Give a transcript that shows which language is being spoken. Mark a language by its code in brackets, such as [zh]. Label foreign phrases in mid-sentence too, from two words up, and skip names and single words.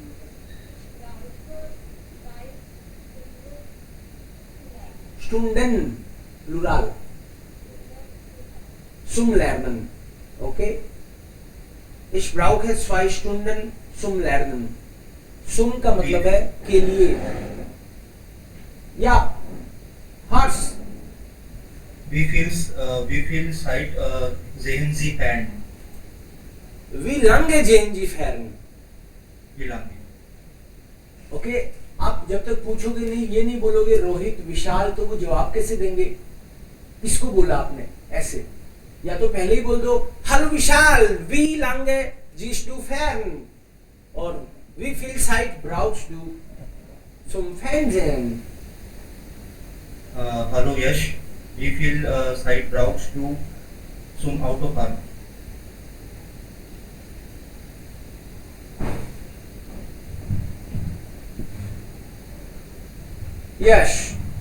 [de] Stunden, Plural. Zum Lernen. Okay? Ich brauche 2 Stunden zum Lernen. [hi] Zum का मतलब है के लिए. [de] Ja, Hars. Wie viel Zeit sehen Sie fern? Wie lange sehen Sie fern? Wie lange? [hi] ओके, आप जब तक पूछोगे नहीं, ये नहीं बोलोगे रोहित विशाल, तो वो जवाब कैसे देंगे? इसको बोला आपने ऐसे, या तो पहले ही बोल दो हेलो विशाल, [de] wie lange siehst du fern? और wie viel Zeit brauchst du zum Fernsehen? Hallo Yash, wie viel Zeit brauchst du zum Autofahren? Yes.